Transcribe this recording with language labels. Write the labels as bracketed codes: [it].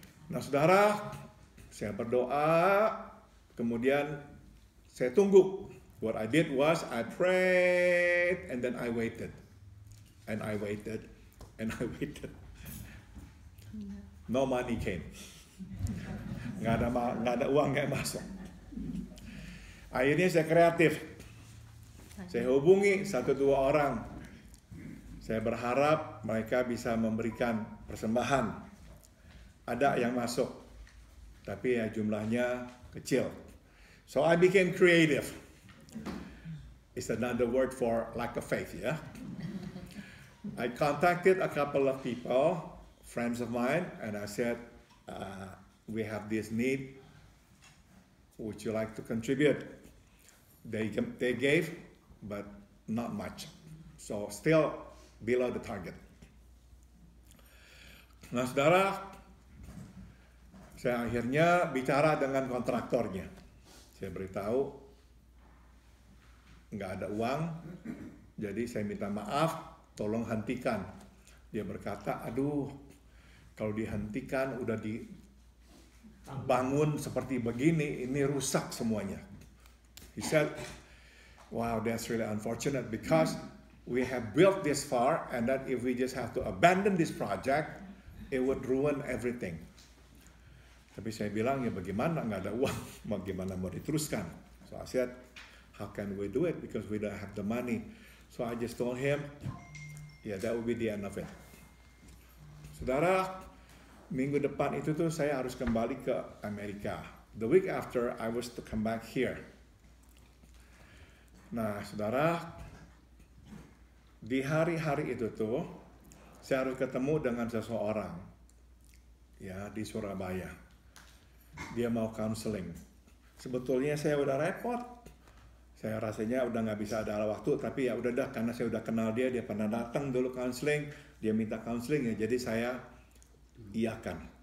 [id] Nah saudara, saya berdoa, kemudian saya tunggu. [en] What I did was I prayed and then I waited. And I waited and I waited. No money came. [id] Nggak ada uang yang masuk. Akhirnya saya kreatif. Saya hubungi 1-2 orang. Saya berharap mereka bisa memberikan persembahan. Ada yang masuk, tapi ya jumlahnya kecil. [en] So I became creative. It's another word for lack of faith, yeah? I contacted a couple of people, friends of mine, and I said, we have this need. Would you like to contribute? They gave, but not much. So still below the target. [id] Nah saudara, saya akhirnya bicara dengan kontraktornya. Saya beritahu, nggak ada uang, jadi saya minta maaf, tolong hentikan. Dia berkata, aduh, kalau dihentikan udah dibangun seperti begini, ini rusak semuanya. [en] He said, wow, that's really unfortunate because we have built this far and that if we just have to abandon this project, it would ruin everything. [id] Tapi saya bilang, ya bagaimana, nggak ada uang, bagaimana mau diteruskan. [en] So I said, how can we do it because we don't have the money. So I just told him, yeah, that would be the end of it. [id] Saudara, minggu depan itu tuh saya harus kembali ke Amerika. [en] The week after, I was to come back here. [id] Nah, saudara, di hari-hari itu tuh, saya harus ketemu dengan seseorang, ya, di Surabaya. Dia mau counseling. Sebetulnya saya udah repot. Saya rasanya udah nggak bisa ada waktu, tapi ya udah dah, karena saya udah kenal dia pernah datang dulu counseling, dia minta counseling ya, jadi saya iakan.